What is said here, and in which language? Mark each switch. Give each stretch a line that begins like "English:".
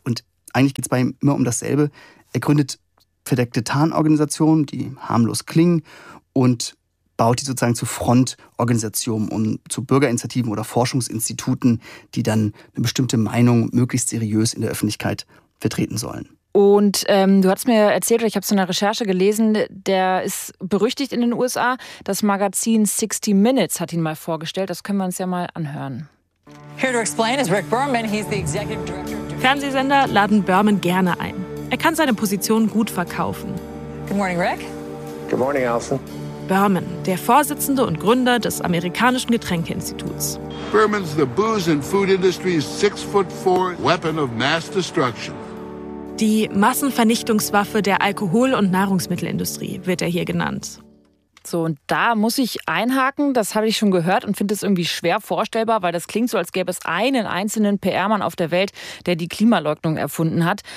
German: Und eigentlich geht es bei ihm immer um dasselbe. Er gründet verdeckte Tarnorganisationen, die harmlos klingen, und baut die sozusagen zu Frontorganisationen und zu Bürgerinitiativen oder Forschungsinstituten, die dann eine bestimmte Meinung möglichst seriös in der Öffentlichkeit vertreten sollen. Und du hast mir erzählt, oder ich habe es in einer Recherche gelesen, der ist berüchtigt in den USA. Das Magazin 60 Minutes hat ihn mal vorgestellt. Das können wir uns ja mal anhören.
English: Here to explain is Rick Berman. He's the executive director.
German: Fernsehsender laden Berman gerne ein. Er kann seine Position gut verkaufen.
English: Good morning, Rick. Good morning, Allison.
German: Berman, der Vorsitzende und Gründer des amerikanischen Getränkeinstituts.
English: Berman's the booze and food industry's 6'4" weapon of mass destruction.
German: Die Massenvernichtungswaffe der Alkohol- und Nahrungsmittelindustrie wird er hier genannt. So, und da muss ich einhaken, das habe ich schon gehört und finde es irgendwie schwer vorstellbar, weil das klingt so, als gäbe es einen einzelnen PR-Mann auf der Welt, der die Klimaleugnung erfunden hat.